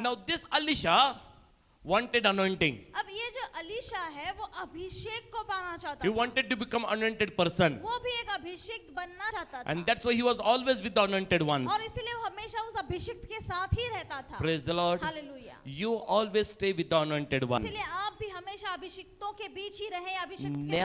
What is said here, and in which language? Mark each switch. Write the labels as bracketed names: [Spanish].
[English] Now this Elisha wanted anointing. [Hindi] अब ये जो अलीशा है वो अभिषेक को पाना चाहता [English] He [Hindi] था. [English] wanted to become anointed person. [Hindi] वो भी एक अभिषिक्त बनना चाहता था. [English] And that's why he was always with the anointed ones. [Hindi] और इसीलिए वो हमेशा उस अभिषिक्त के साथ ही रहता था. [English] Praise the Lord. Hallelujah. You always stay with the anointed one. [Hindi] इसीलिए आप भी हमेशा अभिषिक्तों के बीच ही रहे, अभिषिक्त के